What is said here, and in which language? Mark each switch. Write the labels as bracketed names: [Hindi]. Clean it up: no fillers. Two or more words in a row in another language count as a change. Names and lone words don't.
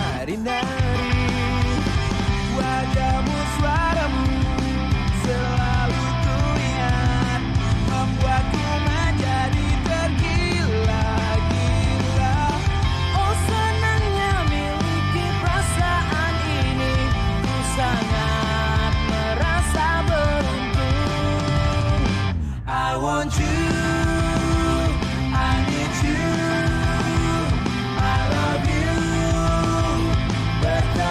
[Indonesian] nari-nari. Wajahmu, suaramu selalu ku ingat, membuatku menjadi tergila-gila. Oh senangnya miliki perasaan ini, ku sangat merasa beruntung. [English] I want you, I need you, I love you,